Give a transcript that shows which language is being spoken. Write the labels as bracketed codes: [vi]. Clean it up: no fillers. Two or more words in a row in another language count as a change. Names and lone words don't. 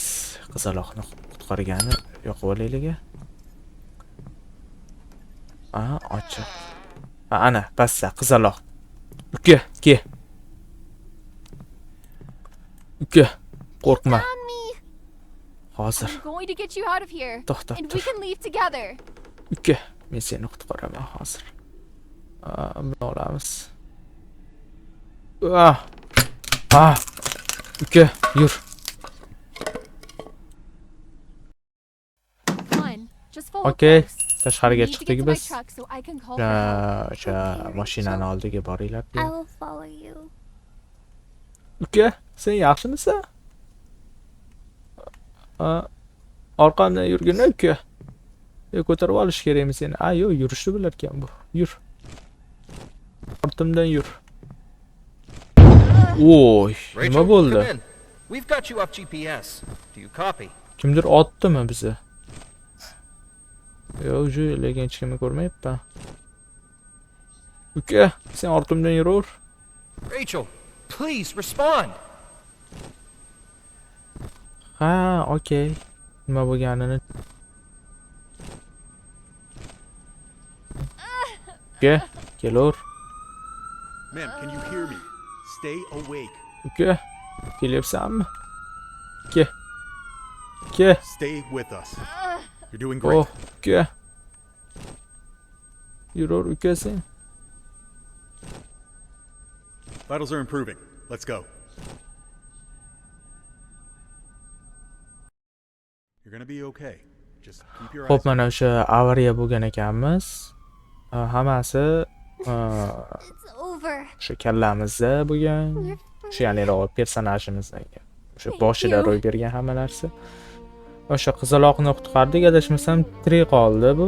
[uz] Qizaloqni qutqargani yo'q bo'layliga. Ochiq. Ana, pastda qizaloq. Uka, ke. Uka, qo'rqma. Hozir. [en] I'm going to get you out of here. [uz] To'xtab [en] And we [uz] tur. [en] can leave together. [uz] Uka, men seni qutqaraman hozir. Buni olamiz. Uka, yur. [en] Come on, just follow Okay, close. [uz] tashqariga [en] We need to get [uz] chiqdik [en] to my [uz] biz. [en] truck so I can call for help. [uz] O'sha mashinani oldiga boringlar. [en] I will follow you. [uz] Uka, sen yaxshimisan? Orqamdan yurgin uka. Ko'tarib olish kerakmi seni? Yo'q, yurishni bilar ekan bu. Yur. Ortimdan yur. Voy, nima bo'ldi? [en] We've got you off GPS. Do you copy? [uz] Kimdir otdimi bizni? Yo'q, shu lekin hech kimni ko'rmayapman. Uka, sen ortimdan yuraver. [en] Rachel, please respond. Okay. [uz] Nima bo'lganini. Uka, kelaver. [en] Ma'am, can you hear me? Stay awake. [uz] Uka, kelyapsanmi? Uka. [en] Stay with us. You're doing great. [uz] Uka. Yuraver uka sen. [en] Vitals are improving. Let's go. You're gonna be okay. Just keep your [uz] Xo'p, [en] eyes [uz] mana o'sha avariya bo'lgan ekanmiz. Hammasi [en] It's over. [uz] o'sha kallamizda bo'lgan. O'sha ya'ni personajimizdagi o'sha boshida ro'y bergan hamma narsa. O'sha qizaloqni qutqardik, adashmasam tirik qoldi bu.